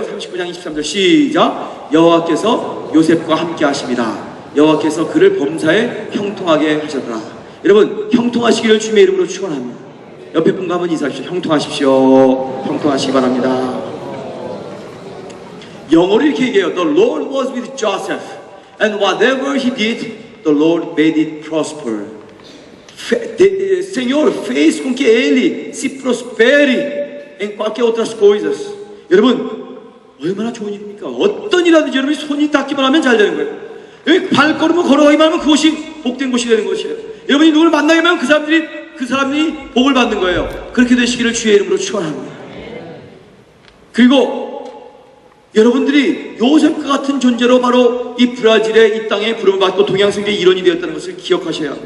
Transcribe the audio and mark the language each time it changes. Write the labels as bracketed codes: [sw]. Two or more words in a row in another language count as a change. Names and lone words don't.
[ko] 39장 23절 시작. 여호와께서 요셉과 함께 하심이라. 여호와께서 그를 범사에 형통하게 하셨더라. 여러분, 형통하시기를 주님의 이름으로 축원합니다. 옆에 분과 한번 인사하십시오. 형통하십시오. 형통하시기 바랍니다. 영어로 이렇게 얘기해요. [en] The Lord was with Joseph, and whatever he did, the Lord made it prosper. [pt] Senhor fez com que ele se prospere em qualquer outras coisas. [ko] 여러분, 얼마나 좋은 일입니까? 어떤 일하든지 여러분이 손이 닿기만 하면 잘 되는 거예요. 여기 발걸음을 걸어가기만 하면 그것이 복된 곳이 되는 것이에요. 여러분이 누구를 만나기만 하면 그 사람이 복을 받는 거예요. 그렇게 되시기를 주의 이름으로 축원합니다. 그리고 여러분들이 요셉과 같은 존재로 바로 이 브라질의 이 땅에 부름을 받고 동양성계의 일원이 되었다는 것을 기억하셔야 합니다.